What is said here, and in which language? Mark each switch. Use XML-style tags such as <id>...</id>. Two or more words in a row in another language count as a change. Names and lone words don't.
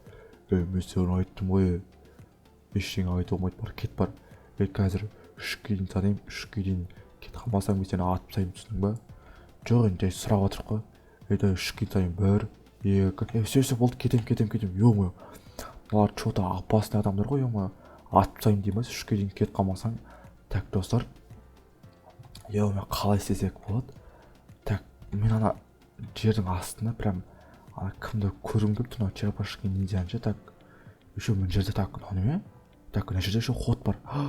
<kk>Мен саған айттым ғой, ештеңе айтып болмайды, бар, кет бар. Қазір 3-ге дейін танайын, 3-ге дейін кет қалмасаң, мен сені атып тастаймын, түсіндің ба? Жоқ, енді жай сұрап отырып қой. 3-ге дейін танайын, 1, 2, все, болды, кетем, ё-моё. Олар что-то опасный адамдар ғой, ё-моё. Атып тастаймын дейміз, 3-ге дейін кет қалмасаң. Так, достар, ё-моё, қалай істесек болады? Так, мен ана жердің астында прям кімді көргім келіп тұр,</kk> <ru>черепашки ниндзяны. Так, еще</ru> <kk>мына жерде, так, неме? Так, мына жерде</kk> <ru>еще ход</ru> <kk>бар.</kk>